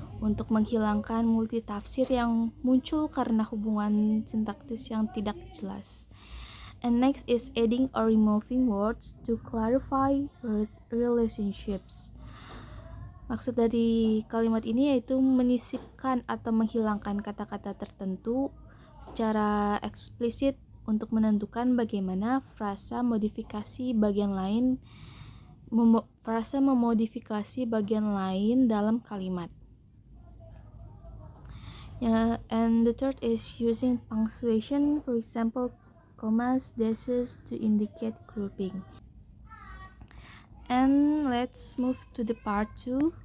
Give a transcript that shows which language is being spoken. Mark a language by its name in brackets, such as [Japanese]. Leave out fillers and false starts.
[Indonesian] untuk menghilangkan multitafsir yang muncul karena hubungan sintaktis yang tidak jelas. [English] And next is adding or removing words to clarify relationships. [Indonesian] Maksud dari kalimat ini yaitu menyisipkan atau menghilangkan kata-kata tertentu secara eksplisit untuk menentukan bagaimana frasa memodifikasi bagian lain dalam kalimat. [English] And the third is using punctuation, for example, commas, dashes to indicate grouping. And let's move to the part 2.